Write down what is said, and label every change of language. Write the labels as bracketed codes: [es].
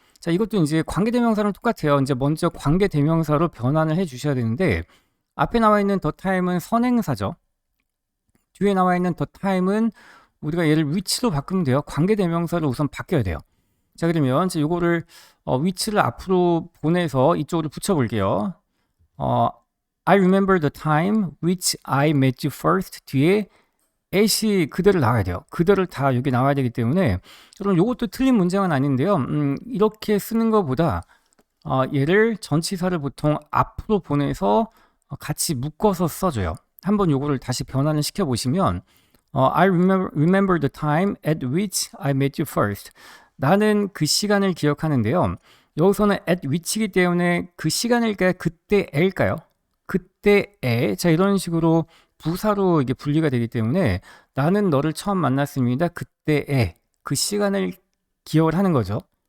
[ko] 자, 이것도 이제 관계대명사랑 똑같아요. 이제 먼저 관계대명사로 변환을 해 주셔야 되는데 앞에 나와 있는 the time은 선행사죠. 뒤에 나와 있는 the time은 우리가 얘를 which로 바꾸면 돼요. 관계대명사를 우선 바뀌어야 돼요. 자, 그러면 이제 요거를 which를 앞으로 보내서 이쪽으로 붙여볼게요. [en] I remember the time which I met you first [ko] 뒤에 at이 그대로 나와야 돼요. 그대로 다 여기 나와야 되기 때문에 여러분 요것도 틀린 문장은 아닌데요. 이렇게 쓰는 것보다 얘를 전치사를 보통 앞으로 보내서 같이 묶어서 써줘요. 한번 요거를 다시 변환을 시켜보시면 [en] I remember the time at which I met you first. [ko] 나는 그 시간을 기억하는데요. 여기서는 at which이기 때문에 그 시간일까요? 그때일까요? 그때에, 자, 이런 식으로 부사로 이게 분리가 되기 때문에 나는 너를 처음 만났습니다. 그때에, 그 시간을 기억을 하는 거죠.